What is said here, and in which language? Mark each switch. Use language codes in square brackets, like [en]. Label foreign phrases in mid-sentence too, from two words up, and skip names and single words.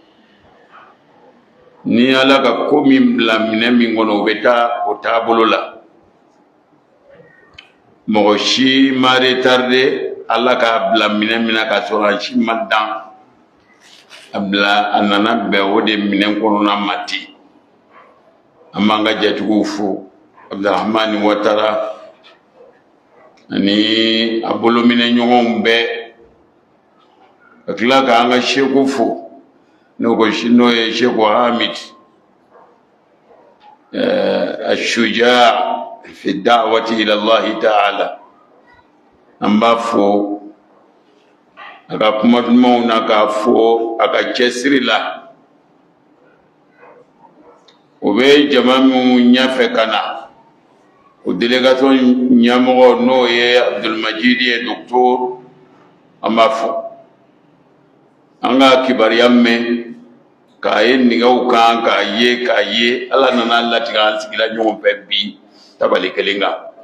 [bm] ni Ala ka ko min bila minɛ min kɔnɔ o bɛ taa o taabolo la mɔgɔ si ma retarder Ala k'a bila minɛ min na k'a sɔrɔ a si ma dan a nana bɛn o de minɛ kɔnɔna ma ten an b'an ka jatigiw fo Abdurahmani Watara ani a bolominɛ ɲɔgɔnw bɛɛ ka tila k'an ka seku fo n'o ye Seku Hamid [ar] الشجاع في الدعوة إلى الله تعالى [bm] an b'a fo a ka kuma dumanw na k'a fo a ka cɛsiri la o bɛ jama min ɲɛfɛ ka na o délégation ɲɛmɔgɔ n'o ye Abdulmajidi ye docteur an b'a fo an ka kibaruya mɛn k'a ye nɛgɛw kan k'a ye Ala nana latigɛ an sigila ɲɔgɔn fɛ bi tabali kelen kan